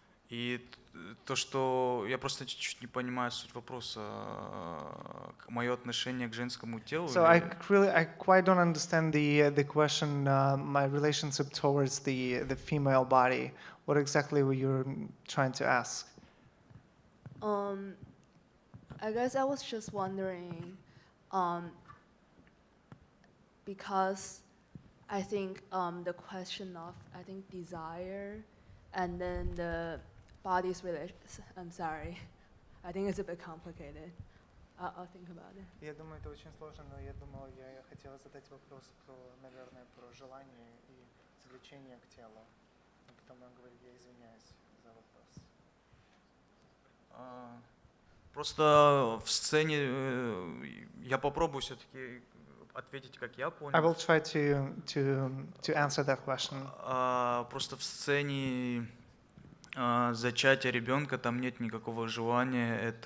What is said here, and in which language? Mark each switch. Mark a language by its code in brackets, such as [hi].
[ru] И то, что я просто чуть-чуть не понимаю суть вопроса, мое отношение к женскому телу. [en] So I quite don't understand the question, my relationship towards the female body. What exactly were you trying to ask? I guess I was just wondering, because I think the question of, desire and then the body's relation, I'm sorry, I think it's a bit complicated. I'll think about it. [ru] Я думаю, это очень сложно, но я думал, я хотела задать вопрос про, наверное, про желание и влечение к телу. А потом он говорит, я извиняюсь за вопрос. Просто в сцене я попробую все-таки ответить, как я понял. [en] I will try to answer that question. [ru] Просто в сцене зачатия ребенка там нет никакого желания.